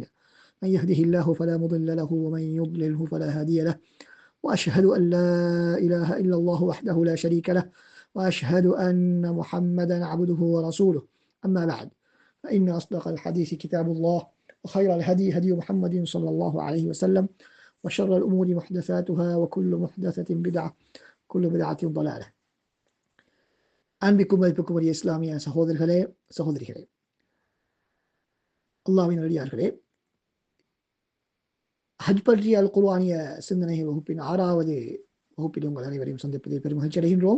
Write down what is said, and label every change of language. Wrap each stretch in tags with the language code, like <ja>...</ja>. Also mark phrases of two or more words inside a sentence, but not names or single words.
<ar>من يهده الله فلا مضل له ومن يضلله فلا هادي له، وأشهد أن لا إله إلا الله وحده لا شريك له، وأشهد أن محمدا عبده ورسوله. أما بعد، فإن أصدق الحديث كتاب الله، وخير الهدي هدي محمد صلى الله عليه وسلم، وشر الأمور محدثاتها وكل محدثة بدعة كل بدعة ضلالة.</ar> <ta>அன்பிக்கும் மதிப்புக்கும் உரிய இஸ்லாமிய சகோதரர்களே, சகோதரிகளே, அல்லாஹ்வின் அடியார்களே, ஹஜ் பற்றிய அல் குர்ஆனிய சிந்தனை வகுப்பின் 6வது வகுப்பில் உங்கள் அனைவரையும் சந்திப்பதில் பெரும் மகிழ்ச்சி அடைகின்றோம்.</ta>